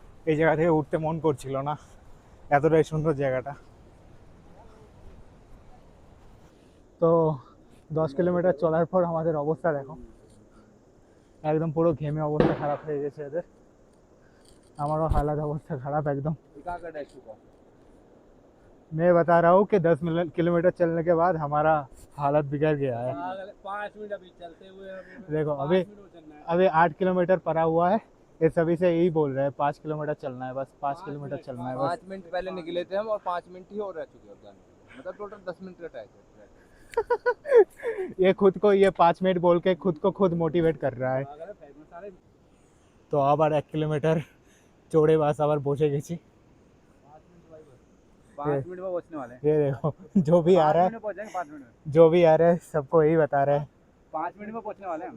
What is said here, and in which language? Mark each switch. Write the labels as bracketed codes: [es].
[bn] এই জায়গা থেকে উঠতে মন করছিল না, এতটাই সুন্দর জায়গাটা। তো 10 কিলোমিটার চলার পর আমাদের অবস্থা দেখো, একদম পুরো ঘেমে অবস্থা খারাপ হয়ে গেছে এদের, আমারও [hi] हालत अवस्था खराब एकदम। मैं बता रहा हूँ कि 10 किलोमीटर चलने के बाद हमारा हालत बिगड़ गया है। 5 मिनट अभी चलते हुए देखो, अभी 8 किलोमीटर पड़ा हुआ है, ये सभी से यही बोल रहे हैं 5 किलोमीटर चलना है, बस 5 किलोमीटर चलना है बस। 5 मिनट पहले निकले थे हम और 5 मिनट ही और रह चुके हैं जाने के लिए। मतलब टोटल 10 मिनट का टाइम है। ये खुद को ये 5 मिनट बोल के खुद को खुद मोटिवेट कर रहा है। [bn] তো আবার 1 কিলোমিটার চড়ে বাস আবার বসে গেছি। [hi] 5 मिनट में पहुंचने वाले हैं। ये देखो, जो भी आ रहा है, मिनट में पहुंच जाएंगे 5 मिनट में। जो भी आ रहा है सबको यही बता रहा है 5 मिनट में पहुंचने वाले हैं हम।